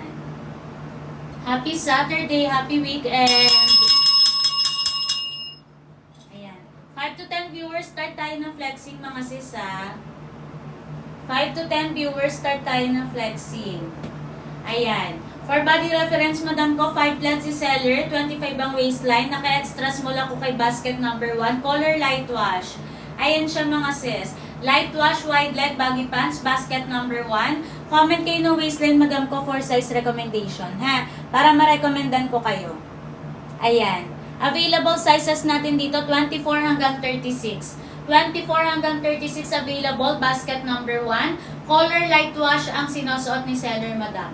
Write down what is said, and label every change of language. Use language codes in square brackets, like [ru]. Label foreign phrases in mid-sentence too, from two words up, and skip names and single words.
[en] Happy Saturday, happy weekend! [tl] Ayan. [en] 5 to 10 viewers, [tl] start tayo ng flexing mga sis ha. [en] 5 to 10 viewers, start [tl] tayo ng flexing. Ayan. [en] For body reference, [tl] madam ko, 5 flat si seller, 25 ang waistline, naka-extra small ako kay basket number 1, [en] color light wash. [tl] Ayan siya mga sis. [en] Light wash, wide leg, baggy pants, basket number 1. Comment kayo [tl] ng waistline, madam ko, [en] for size recommendation, [tl] ha? Para ma-recommendan ko kayo. Ayan. [en] Available sizes natin dito, [tl] 24 hanggang 36. 24 hanggang 36 available, basket number 1. [en] Color light wash [tl] ang sinusuot ni seller, madam.